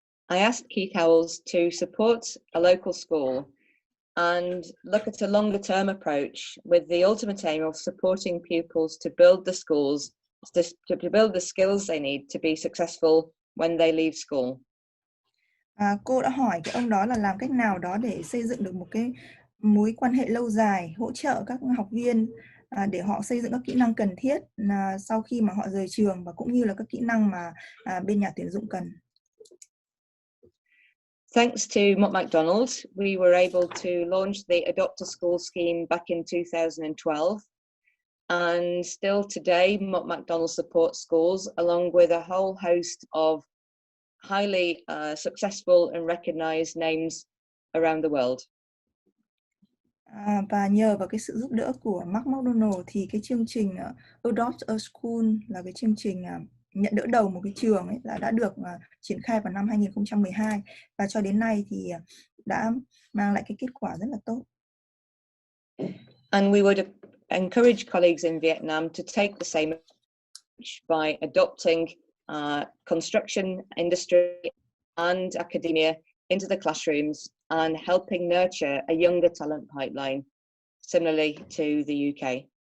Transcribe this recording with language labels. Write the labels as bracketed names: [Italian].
[English] I asked Keith Howells to support a local school and look at a longer term approach with the ultimate aim of supporting pupils to build the schools, to build the skills they need to be successful when they leave school. [Vietnamese] Cô đã hỏi cái ông đó là làm cách nào đó để xây dựng được một cái mối quan hệ lâu dài, hỗ trợ các học viên để họ xây dựng các kỹ năng cần thiết sau khi mà họ rời trường, và cũng như là các kỹ năng mà bên nhà tuyển dụng cần. [English] Thanks to Mott MacDonald, we were able to launch the Adopt a School scheme back in 2012. And still today, Mott MacDonald supports schools along with a whole host of highly successful and recognized names around the world. [Vietnamese] Và nhờ vào cái sự giúp đỡ của Mott MacDonald thì cái chương trình Adopt a School là cái chương trình nhận đỡ đầu một cái trường ấy, đã được triển khai vào năm 2012 và cho đến nay thì đã mang lại cái kết quả rất là tốt. [English] And we would encourage colleagues in Vietnam to take the same approach by adopting construction industry and academia into the classrooms and helping nurture a younger talent pipeline, similarly to the UK.